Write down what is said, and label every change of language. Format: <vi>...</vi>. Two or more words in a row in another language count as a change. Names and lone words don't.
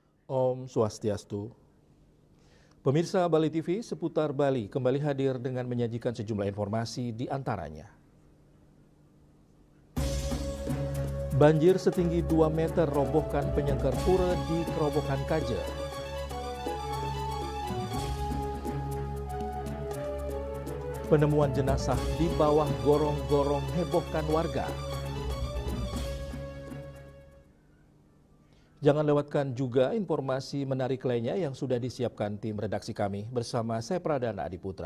<ban>Om Swastiastu.</ban> <id>Pemirsa Bali TV seputar Bali kembali hadir dengan menyajikan sejumlah informasi di antaranya. Banjir setinggi 2 meter robohkan penyangkar pura di Kerobokan Kaja. Penemuan jenazah di bawah gorong-gorong hebohkan warga. Jangan lewatkan juga informasi menarik lainnya yang sudah disiapkan tim redaksi kami bersama saya Pradana Adiputra.</id>